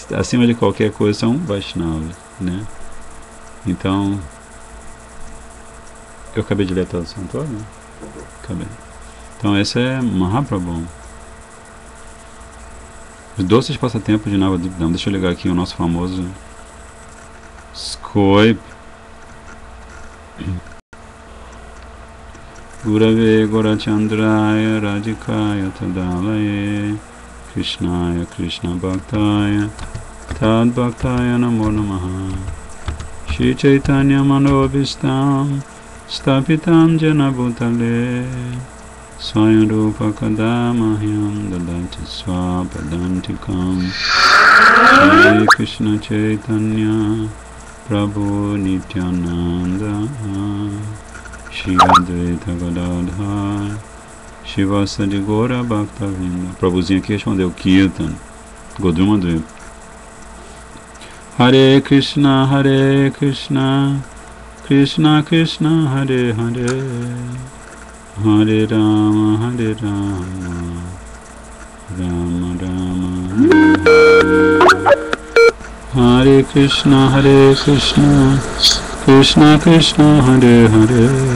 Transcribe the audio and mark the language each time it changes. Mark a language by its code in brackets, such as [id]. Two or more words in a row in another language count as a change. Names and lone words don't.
[pt] Acima de qualquer coisa são Vaishnavas, né? Então, eu acabei de ler a tradução toda? Acabei. Então esse é Mahaprabhu. Os doces passatempos de Navadip. Deixa eu ligar aqui o nosso famoso Skype. [sa] Gurave Gorachandraya Radhikaya Tadalaye Krishnaya Krishna Bhaktaya Tad Bhaktaya Namo Namaha Shri Chaitanya Manobhistam Stapitam Jena Bhutale Swayam Rupa Kadamahyam Dadati Swapadantikam Shri Krishna Chaitanya Prabhu Nityananda Shri Advaita Gadadhar Shivasadi Gora Bhaktavinda. [pt] Prabhuzinho aqui respondeu Kirtan Godruma Dvipa. [sa] Hare Krishna Krishna Krishna Hare Hare Hare Rama Rama Rama Hare Krishna Krishna Krishna Hare Hare